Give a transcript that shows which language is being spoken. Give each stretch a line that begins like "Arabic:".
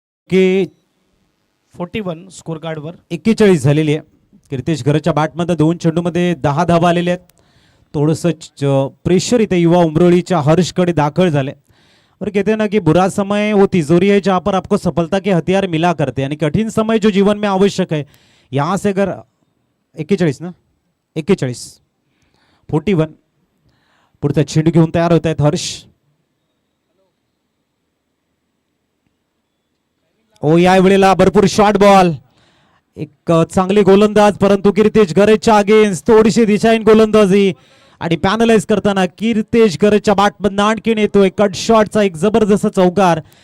Marathi: की 41 स्कोर कार्डवर. 41 झालेली आहे. कीर्तिश घरच्या बॅटमध्ये 2 चेंडूमध्ये 10 धावा आलेल्या आहेत. थोडंसं प्रेशर इथे युवा उमरोळीच्या हर्षकडे दाखल झाले.
Hindi: और कहते हैं ना कि बुरा समय वो तिजोरी है जहाँ पर आपको सफलता के हथियार मिला करते हैं, यानी कठिन समय जो जीवन में आवश्यक है, यहाँ से अगर 41 ना 41 41
Marathi: पुढचा चेंडू घेऊन तयार होत आहेत हर्ष. ओ या वेळेला भरपूर शॉर्ट बॉल. एक चांगली गोलंदाज, परंतु कीर्तिश गरजच्या अगेन्स्ट थोडीशी दिशाहीन गोलंदाजी आणि पॅनलाइज करताना कीर्तिश गरजच्या बॅटमधून आणखीन येतोय कट शॉटचा एक जबरदस्त चौकार.